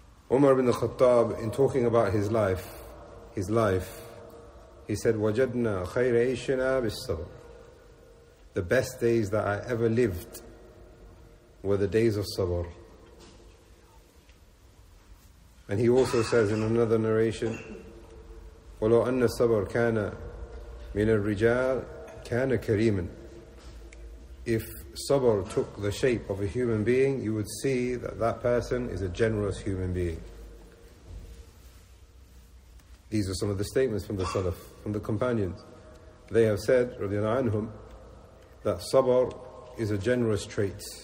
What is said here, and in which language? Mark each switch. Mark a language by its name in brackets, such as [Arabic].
[English] Umar ibn al-Khattab, in talking about his life, he said, [Arabic] وَجَدْنَا خَيْرَ عَيْشِنَا بِالصَّبْرِ. [English] The best days that I ever lived were the days of sabr. And he also says in another narration, [Arabic] وَلَوْ أَنَّ الصَّبْرِ كَانَ مِنَ الرِّجَالِ كَانَ كَرِيمًا. [English] If sabr took the shape of a human being, you would see that that person is a generous human being. These are some of the statements from the Salaf, from the companions. They have said, radiallahu anhum, that sabr is a generous trait.